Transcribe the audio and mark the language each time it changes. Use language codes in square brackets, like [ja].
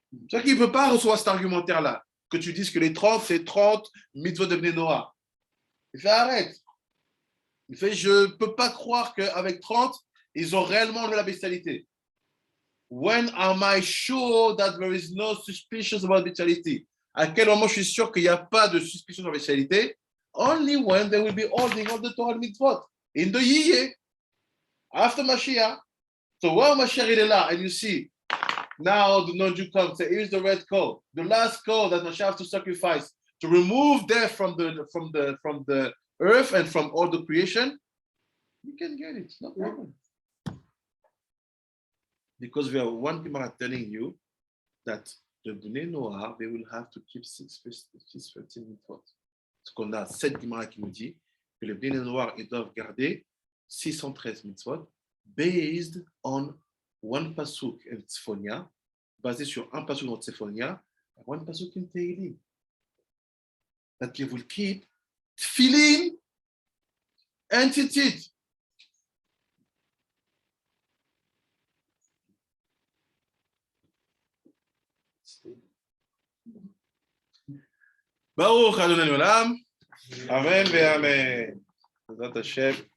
[fr] C'est-à-dire qu'il ne peut pas recevoir cet argumentaire-là, que tu dises que les 30, c'est 30 mitzvot de Bnei Noah. Il fait arrête. Il fait, je ne peux pas croire qu'avec 30, ils ont réellement enlevé la bestialité. [en] When am I sure that there is no suspicions about bestiality? [fr] À quel moment je suis sûr qu'il n'y a pas de suspicion sur la bestialité? [en] Only when they will be holding all the Torah mitzvot. In the Yiyeh, after Mashiach. So while Mashiach is là, and you see Now the non-Jew comes, say, here's the red coal, the last coal that Moshe have to sacrifice to remove death from the earth and from all the creation. You can get it, no problem. Because we have one Gemara telling you that the Bnei Noah, they will have to keep 613 mitzvot. [fr] Ce qu'on a 7 Gemara qui nous dit que les Bnei Noah, ils doivent garder 613 mitzvot [en] based on one pasuk in Tzfonia, [fr] basé sur un pasuk dans Tzfonia, [en] one pasuk in Tehillim. That they will keep Tefillin and Tzitzit. [he] Baruch Adonai Olam. Amen ve'amen. Bezrat Hashem.